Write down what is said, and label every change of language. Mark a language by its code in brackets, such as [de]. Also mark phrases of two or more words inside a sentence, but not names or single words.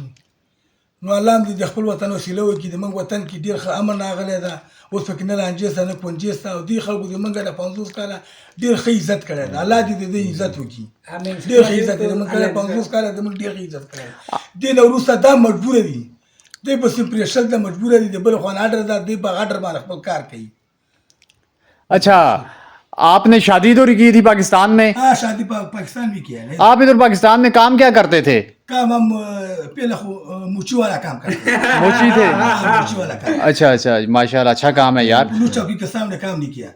[ps] نو الله هم دې د خپل وطن وسیله وکړي. د موږ وطن کې ډېر ښه امن راغلی ده، اوس پکې نه لانجې سته نه پنجې سته، او دې خلکو د موږ د 50 کاله ډېر ښه عزت کړی ده. الله دې د دې عزت وکړي، ډېر ښه عزت کړی. موږ کله 50 کاله د موږ ډېر ښه عزت کړی. دې نه وروسته دا مجبوره دي، دوی پسې پرېښل ده، مجبوره دي. د بل خوا نه اډر ده، دوی په اډر باندې خپل کار کوي. [hi] अच्छा, आपने शादी तो की थी पाकिस्तान में? हाँ, शादी पाकिस्तान भी किया है। आप इधर पाकिस्तान में काम क्या करते थे? काम हम पहले मूची वाला काम करते हैं। मोची थे? मूची वाला काम। अच्छा अच्छा, माशाल्लाह, अच्छा काम है यार। पुलिस चौकी के सामने काम नहीं किया।